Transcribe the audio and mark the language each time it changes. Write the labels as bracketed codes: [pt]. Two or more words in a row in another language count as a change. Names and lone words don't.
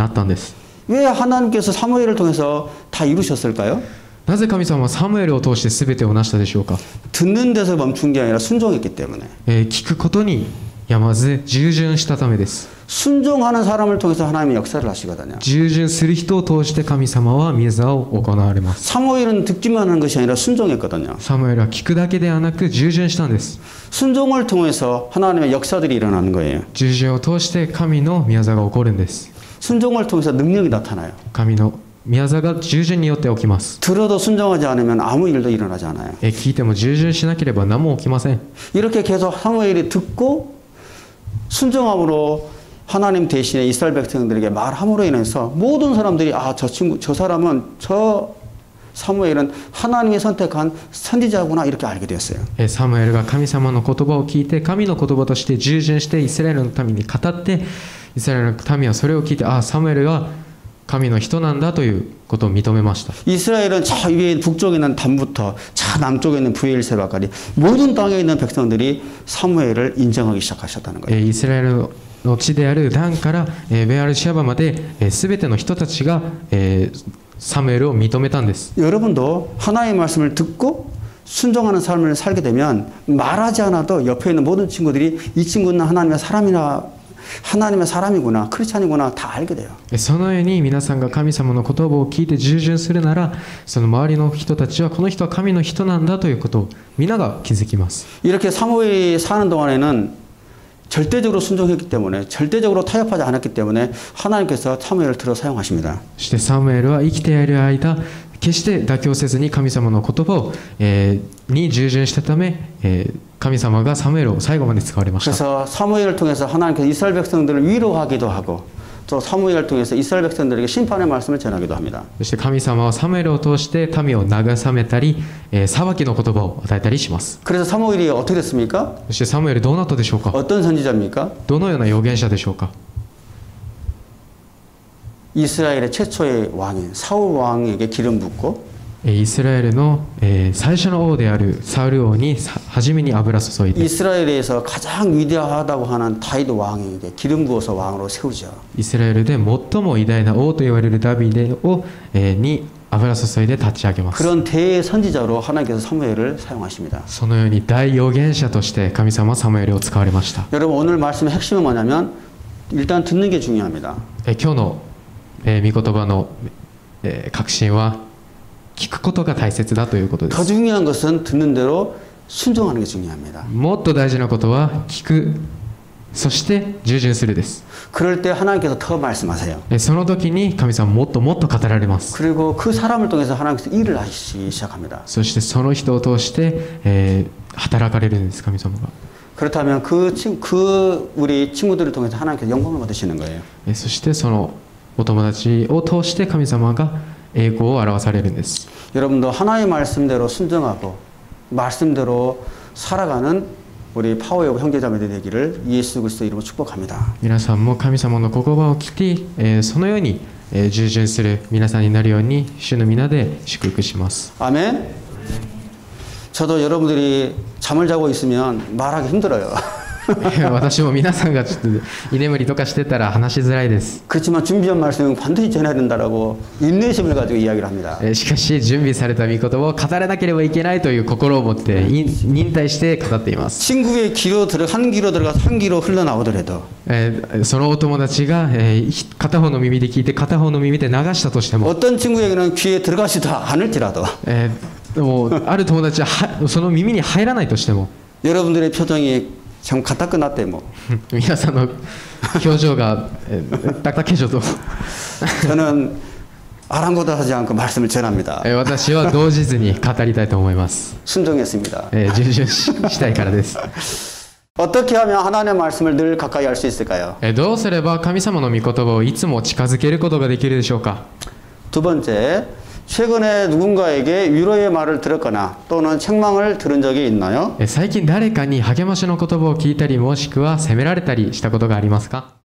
[ja] サムエルが語った通りになったんです。 [ko] 왜 하나님께서 사무엘을 통해서 다 이루셨을까요? [ja] なぜ神様はサムエルを通して全てを成したでしょうか。 [ko] 듣는 데서 멈춘 게 아니라 순종했기 때문에. [ja] 聞くことにやまず従順したためです。 [ko] 순종하는 사람을 통해서 하나님이 역사를 하시거든요. [ja] 従順する人を通して神様は御業を行われます。 [ko] 사무엘은 듣기만 하는 것이 아니라 순종했거든요. [ja] サムエルは聞くだけではなく従順したんです。 [ko] 순종을 통해서 하나님의 역사들이 일어나는 거예요. [ja] 従順を通して神の御業が起こるんです。 [ko] 순종을 통해서 능력이 나타나요. [ja] 神の御業が従順によって起きます。 [ko] 들어도 순종하지 않으면 아무 일도 일어나지 않아요. [ja] 聞いても従順しなければ何も起きません。 [ko] 이렇게 계속 사무엘이 듣고 순종함으로 하나님 대신에 이스라엘 백성들에게 말함으로 인해서 모든 사람들이 저 사람은 저 사무엘은 하나님이 선택한 선지자구나 이렇게 알게 되었어요. [ja] サムエルが神様の言葉を聞いて神の言葉として従順してイスラエルの民に語ってイスラエルの民はそれを聞いてサムエルが神の人なんだということを認めました。 [ko] 이스라엘은 저 위에 북쪽에 있는 단부터 저 남쪽에 있는 부엘세바까지 모든 땅에 있는 백성들이 사무엘을 인정하기 시작하셨다는 거예요. [ja] イスラエルの地であるダンからベアルシアバまで全ての人たちがサムエルを認めたんです。 [ko] 여러분도 하나님의 말씀을 듣고 순종하는 삶을 살게 되면 말하지 않아도 옆에 있는 모든 친구들이 이 친구는 하나님의 사람이구나 크리스찬이구나 다 알게 돼요. [ja] そのように皆さんが神様の言葉を聞いて従順するならその周りの人たちはこの人は神の人なんだということを皆が気づきます。 [ko] 이렇게 사무엘이 사는 동안에는 절대적으로 순종했기 때문에 절대적으로 타협하지 않았기 때문에 하나님께서 사무엘을 들어 사용하십니다. [ja] そしてサムエルは生きている間決して妥協せずに神様の言葉をに従順したため神様がサムエルを最後まで使われました。 [ko] 그래서 사무엘을 통해서 하나님께서 이스라엘 백성들을 위로하기도 하고 또 사무엘을 통해서 이스라엘 백성들에게 심판의 말씀을 전하기도 합니다. [ja] そして神様はサムエルを通して民を慰めたり裁きの言葉を与えたりします。 [ko] 그래서 사무엘이 어떻게 됐습니까? [ja] そしてサムエルどうなったでしょうか。 [ko] 어떤 선지자입니까? [ja] どのような預言者でしょうか。 [ko] 이스라엘의 최초의 왕인 사울 왕에게 기름 붓고 [ja] イスラエルの最初の王であるサウル王に初めに油注いで [ko] 이스라엘에서 가장 위대하다고 하는 다윗 왕에게 기름 부어서 왕으로 세우죠. [ja] イスラエルで最も偉大な王と言われるダビデをに油注いで立ち上げます。 [ko] 그런 대선지자로 하나님께서 사무엘을 사용하십니다. [ja] そのように大預言者として神様はサムエルを使われました。 [ko] 여러분 오늘 말씀의 핵심은 뭐냐면 일단 듣는 게 중요합니다. [ja] 今日の御言葉の核心は聞くことが大切だということで [ko] 더 [ja] す。 [ko] 중요한 것은 듣는 대로 순종하는 게 중요합니다. [ja] もっと大事なことは聞く、そして従順するです。 [ko] 그럴 때 하나님께서 더 말씀하세요. [ja] その時に神様はもっともっと語られます。 [ko] 그리고 그 사람을 통해서 하나님께서 일을 하시기 시작합니다. [ja] そしてその人を通して、働かれるんです神様が。 [ko] 그렇다면 그 우리 친구들을 통해서 하나님께서 영광을 받으시는 거예요. [ja] そしてそのお友達を通して神様が栄光を表されるんです。 [ko] 여러분도 하나님의 말씀대로 순종하고 말씀대로 살아가는 우리 파워웨이브 형제자매들 되기를 예수 그리스도 이름으로 축복합니다. [ja] 皆さんも神様の言葉を聞き、そのように従順する皆さんになるように主の皆で祝福します。 [ko] 아멘. 저도 여러분들이 잠을 자고 있으면 말하기 힘들어요. [ja] 私も皆さんがちょっと居眠りとかしてたら話しづらいです。 [ko] 그렇지만 준비한 말씀은 반드시 전해야 된다라고 인내심을 가지고 이야기를 합니다. [ja] しかし準備された御言葉を語らなければいけないという心を持って忍耐して語っています。 [ko] 친구의 한 귀로 들어가서 한 귀로 흘러나오더라도 [ja] そのお友達が片方の耳で聞いて片方の耳で流したとしても [ko] 어떤 친구에게는 귀에 들어가지도 않을지라도 [ja] もうある友達はその耳に入らないとしても [ko] 여러분들의 표정이 참 갖다 끝났대 뭐. [ja] 皆さんの表情が 딱딱해져도 [ko] 저는 아랑곳하지 않고 말씀을 전합니다. [ja] 私は動じずに語りたいと思います。 [ko] 순종했습니다. [ja] 従順したいからです。 [ko] 어떻게 하면 하나님의 말씀을 늘 가까이 할 수 있을까요? [ja] どうすれば神様の御言葉をいつも近づけることができるでしょうか。 [ko] 두 번째, 최근에 누군가에게 위로의 말을 들었거나 또는 책망을 들은 적이 있나요? [ja] 最近誰かに励ましの言葉を聞いたりもしくは責められたりしたことがありますか。